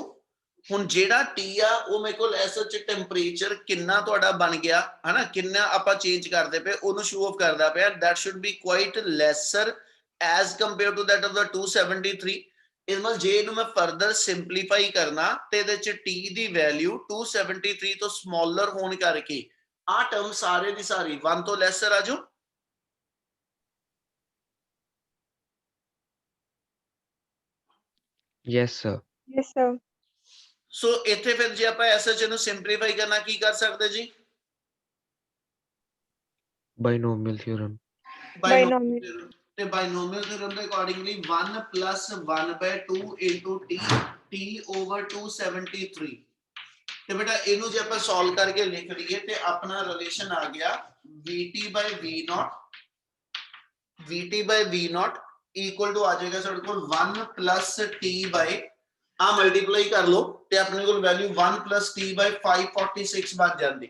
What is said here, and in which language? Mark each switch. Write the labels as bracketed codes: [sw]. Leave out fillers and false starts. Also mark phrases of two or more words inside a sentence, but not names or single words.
[pa] ਹੁਣ ਜਿਹੜਾ T ਆ ਉਹ ਮੇਰੇ ਕੋਲ [en] as such [pa] ਟੈਂਪਰੇਚਰ ਕਿੰਨਾ ਤੁਹਾਡਾ ਬਣ ਗਿਆ ਹਨਾ, ਕਿੰਨਾ ਆਪਾਂ ਚੇਂਜ ਕਰਦੇ ਪਏ ਉਹਨੂੰ [en] show off [pa] ਕਰਦਾ ਪਿਆ। [en] That should be quite lesser as compare to that of the 273. [pa] ਇਸ ਮਤਲਬ ਜੇ ਇਹਨੂੰ ਮੈਂ [en] further simplify [pa] ਕਰਨਾ ਤੇ ਇਹਦੇ ਚ T ਦੀ ਵੈਲਿਊ 273 ਤੋਂ ਸਮਾਲਰ ਹੋਣ ਕਰਕੇ ਆਹ ਟਰਮ ਸਾਰੇ ਦੀ ਸਾਰੀ 1 ਤੋਂ ਲੈਸਰ ਆ ਜਾਓ। [en] Yes, sir. Yes, sir. [pa] ਸੋ ਇੱਥੇ ਫਿਰ ਜੇ ਆਪਾਂ [en] as such [pa] ਨੂੰ ਸਿੰਪਲੀਫਾਈ ਕਰਨਾ ਕੀ ਕਰ ਸਕਦੇ ਜੀ? [en] Binomial theorem. Binomial. [pa] ਤੇ [en] binomial theorem [pa] ਦੇ ਅਕੋਰਡਿੰਗਲੀ 1 + 1/2 [en] into T over [pa] 273। ਤੇ ਬੇਟਾ ਇਹਨੂੰ ਜੇ ਆਪਾਂ ਸੋਲਵ ਕਰਕੇ ਲਿਖ ਲਈਏ ਤੇ ਆਪਣਾ ਰਿਲੇਸ਼ਨ ਆ ਗਿਆ VT/V0 [en] equal to [pa] ਆ ਜਾਏਗਾ ਸਾਡੇ ਕੋਲ 1 + T/ ਆ ਮਲਟੀਪਲਾਈ ਕਰ ਲਓ ਤੇ ਆਪਣੇ ਕੋਲ ਵੈਲਿਊ 1 + T/546 ਬਣ ਜਾਂਦੀ।